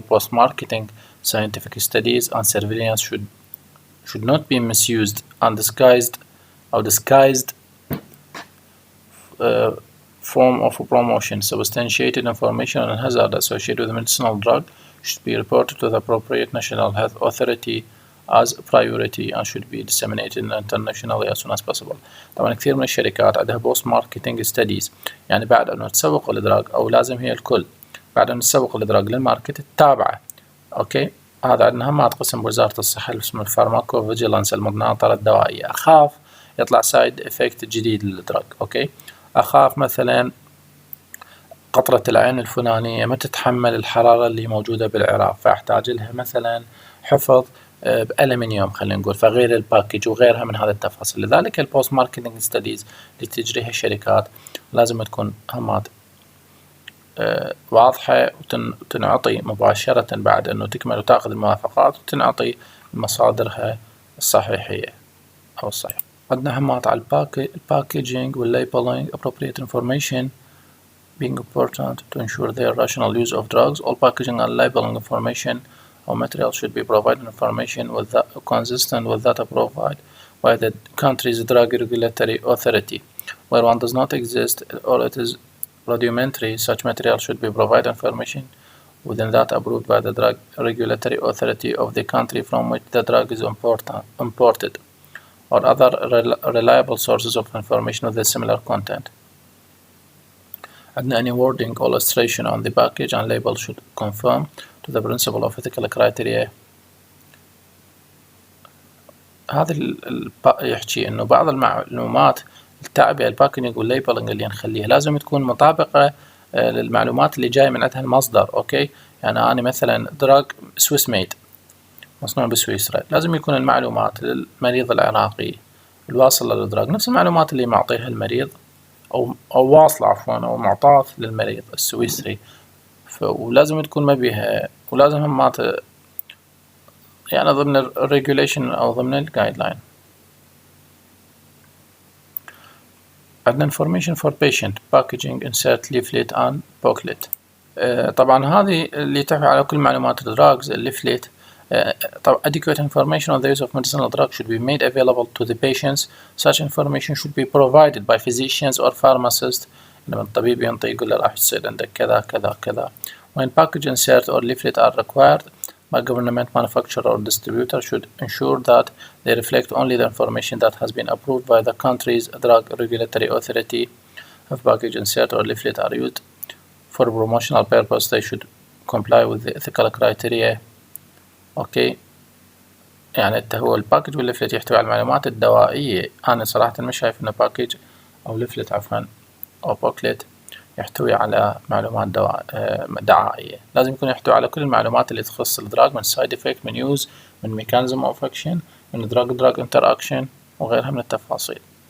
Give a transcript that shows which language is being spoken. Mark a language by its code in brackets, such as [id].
[en] Post-marketing scientific studies and surveillance should not be misused and disguised form of promotion. Substantiated information on hazard associated with a medicinal drug should be reported to the appropriate national health authority as priority and should be disseminated internationally as soon as possible. [ar] طبعا كثير من الشركات عندها بوست ماركتينج ستديز، يعني بعد أنه تسوق الإدراج أو لازم هي الكل بعد أن تسوق الإدراج للماركت التابعة. أوكي، هذا عندنا همات قسم بوزارة الصحة اسمه الفارماكو فيجيلانس المناطرة الدوائية. أخاف يطلع سايد إفكت جديد للإدراج. أوكي، أخاف مثلا قطرة العين الفلانية ما تتحمل الحرارة اللي موجودة بالعراق فأحتاج لها مثلا حفظ بألمنيوم خلينا نقول، فغير الباكج وغيرها من هذه التفاصيل. لذلك البوست ماركتينج ستديز اللي تجريها الشركات لازم تكون همات واضحة وتنعطي مباشرة بعد أنه تكمل وتأخذ الموافقات وتنعطي مصادرها الصحيحية أو الصحيحة. عندنا همات على الباكيجينج والليبلينج. [en] Appropriate information being important to ensure their rational use of drugs. All packaging and labeling information or material should be provided information with that consistent with that provided by the country's drug regulatory authority. Where one does not exist or it is rudimentary, such material should be provided information within that approved by the drug regulatory authority of the country from which the drug is imported or other reliable sources of information with a similar content. And any wording or illustration on the package and label should conform to the principle of ethical criteria. [ar] هذا يحكي إنه بعض المعلومات التعبئة الباكجينج والليبلنج اللي نخليها لازم تكون مطابقة للمعلومات اللي جاية من عندها المصدر. أوكي، يعني أنا مثلا دراج سويس ميد مصنوع بسويسرا، لازم يكون المعلومات للمريض العراقي الواصل للدراج نفس المعلومات اللي معطيها المريض أو واصلة عفوا أو معطاة للمريض السويسري، ولازم تكون ما بيها ولازم هم يعني ضمن الريجوليشن أو ضمن الجايد لاين. عندنا [en] information for patient packaging insert leaflet and booklet. [ar] طبعا هذه اللي تحوي على كل معلومات الدراجز الليفلت. طبعا [en] adequate information on the use of medicinal drugs should be made available to the patients. Such information should be provided by physicians or pharmacists. [ar] لما الطبيب ينطي يقول له راح يصير عندك كذا كذا كذا. [en] When package insert or leaflet are required by government manufacturer or distributor should ensure that they reflect only the information that has been approved by the country's drug regulatory authority. If package insert or leaflet are used for promotional purpose, they should comply with the ethical criteria. [ar] أوكي، يعني هو الباكج والليفلت يحتوي على المعلومات الدوائية. أنا صراحة مش شايف إنه باكج أو ليفلت عفوا أو بوكلت يحتوي على معلومات دعائية. لازم يكون يحتوي على كل المعلومات اللي تخص الدراج من سايد إفكت من يوز من ميكانيزم أوف أكشن من دراج انتر أكشن وغيرها من التفاصيل.